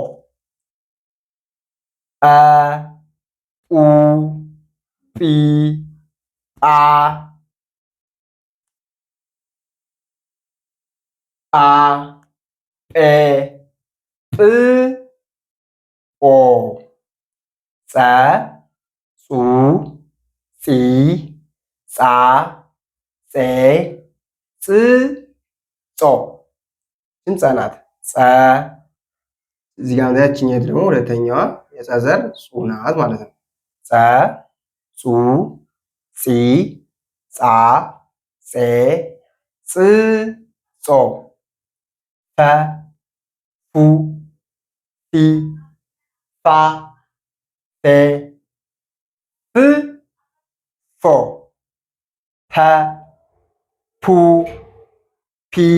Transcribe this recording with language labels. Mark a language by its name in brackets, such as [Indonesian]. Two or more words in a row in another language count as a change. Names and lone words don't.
[Amharic] ጰ ጱ ጲ ጳ ጳ ጴ ጵ ጶ ጸ ጹ ጺ ጻ ጼ ጽ ጾ ድምፅ ናት። ጸ እዚህ ጋር ያችኛው ደግሞ ሁለተኛዋ የጸ ዘር ጹ ናት ማለት ነው። ጸ ጹ ጺ ጻ ጼ ጽ ጾ ፈ ፉ ፊ ፋ ፌ ፍ ፎ ፐ ፑ ፒ